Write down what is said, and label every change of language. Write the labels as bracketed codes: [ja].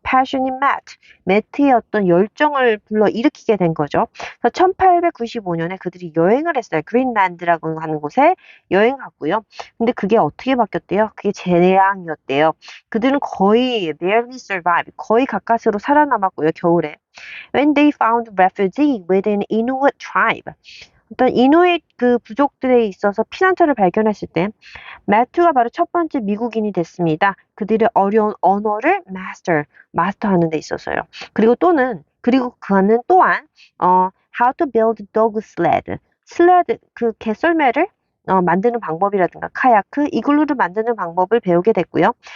[en] Passion in [ko] 매트의 어떤 열정을 불러일으키게 된 거죠. 그래서 1895년에 그들이 여행을 했어요. 그린란드라고 하는 곳에 여행 갔고요. 근데 그게 어떻게 바뀌었대요? 그게 재앙이었대요. 그들은 거의 [en] barely survive, [ko] 거의 가까스로 살아남았고요. 겨울에. [en] When they found refuge within Inuit tribe. [ko] 어떤 이누이트 그 부족들에 있어서 피난처를 발견했을 때 매튜가 바로 첫 번째 미국인이 됐습니다. 그들의 어려운 언어를 마스터하는 데 있어서요. 그리고 그는 또한 [en] how to build dog sled [ko] 그 개썰매를 만드는 방법이라든가 카야크, 이글루를 만드는 방법을 배우게 됐고요.